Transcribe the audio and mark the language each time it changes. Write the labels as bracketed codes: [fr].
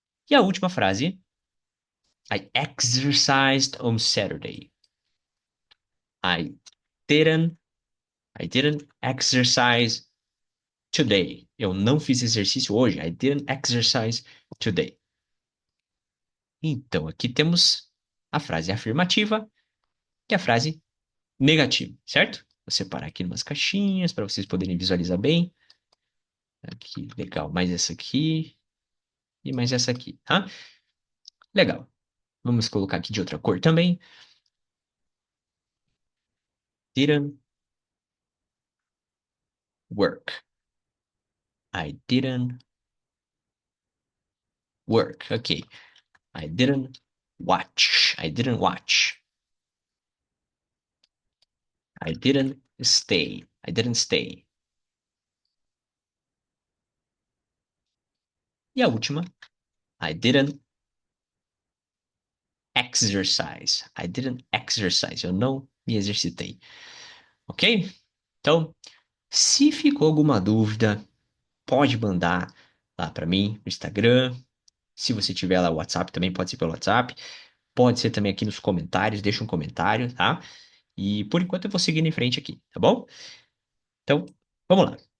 [pt] E a última frase, [en] I exercised on Saturday. I didn't, I didn't exercise today. [pt] Eu não fiz exercício hoje. [en] I didn't exercise today. [pt] Então, aqui temos a frase afirmativa e a frase negativa, certo? Vou separar aqui em umas caixinhas para vocês poderem visualizar bem. Aqui, legal. Mais essa aqui e mais essa aqui, tá? Legal. Vamos colocar aqui de outra cor também. [en] Didn't work. I didn't work. Ok. I didn't watch. I didn't watch. I didn't stay. I didn't stay. [pt] E a última, [en] I didn't exercise. I didn't exercise. [pt] Eu não me exercitei. Ok? Então, se ficou alguma dúvida, pode mandar lá para mim no Instagram. Se você tiver lá o WhatsApp, também pode ser pelo WhatsApp. Pode ser também aqui nos comentários. Deixa um comentário, tá? E por enquanto eu vou seguindo em frente aqui, tá bom? Então, vamos lá.